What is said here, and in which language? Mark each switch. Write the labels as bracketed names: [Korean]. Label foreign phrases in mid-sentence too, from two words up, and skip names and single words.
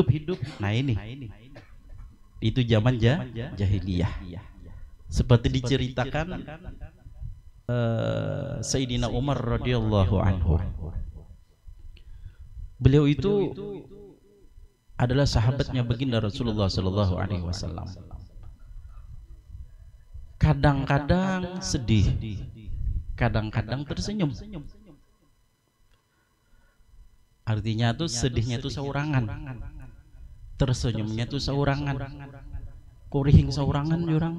[Indonesian] Nah ini itu zaman jahiliyah. Seperti diceritakan Sayyidina Umar [Arabic] رضي الله عنه. [Indonesian] Beliau itu adalah sahabatnya baginda Rasulullah [Arabic] صلى الله عليه وسلم. [Indonesian] Kadang-kadang sedih, kadang-kadang tersenyum. [Banjar] Artinya tuh sedihnya tuh seurangan, tersenyumnya tuh seurangan, kurihing seurangan jurang.